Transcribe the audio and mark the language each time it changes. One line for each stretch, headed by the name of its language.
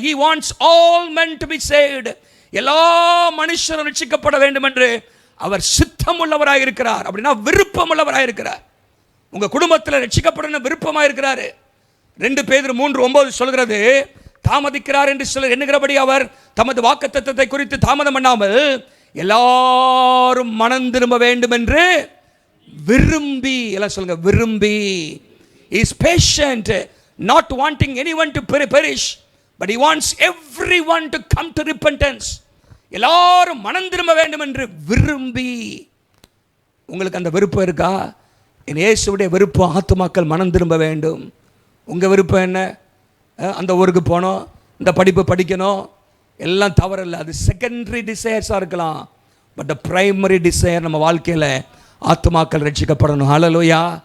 English: He wants all men to be saved.
Tamil: எல்லா மனுஷரும் ரட்சிக்கப்பட வேண்டும் என்று அவர் சித்தம் உள்ளவராக இருக்கிறார். அப்படின்னா விருப்பம் உள்ளவராக இருக்கிறார். உங்க குடும்பத்தில் ரட்சிக்கப்படணும் விருப்பமாக இருக்கிறாரு. 2 பேதுரு 3:9 சொல்கிறது, தாமதிக்கிறார் என்று சிலர் எண்ணுகிறபடி அவர் தமது வாக்குத்தத்தத்தை குறித்து தாமதம் பண்ணாமல் எல்லாரும் மனம் திரும்ப வேண்டும் என்று விரும்பி. எல்லாம் சொல்லுங்க, விரும்பி.
English: He is patient, not wanting anyone to perish, but he wants everyone to come to repentance.
Tamil: எல்லாரும் மனம் திரும்ப வேண்டும் என்று விரும்பி. உங்களுக்கு அந்த விருப்பம் இருக்கா? என் இயேசுவுடைய விருப்பம் ஆத்துமாக்கள் மனம் திரும்ப வேண்டும். உங்க விருப்பம் என்ன? அந்த ஊருக்கு போகணும், இந்த படிப்பு படிக்கணும், எல்லாம் தவறில்லை. அது செகண்டரி டிசையர்ஸாக இருக்கலாம்.
English: but the primary desire
Tamil: நம்ம வாழ்க்கையில் ஆத்துமாக்கள் ரட்சிக்கப்படணும். ஹல்லேலூயா.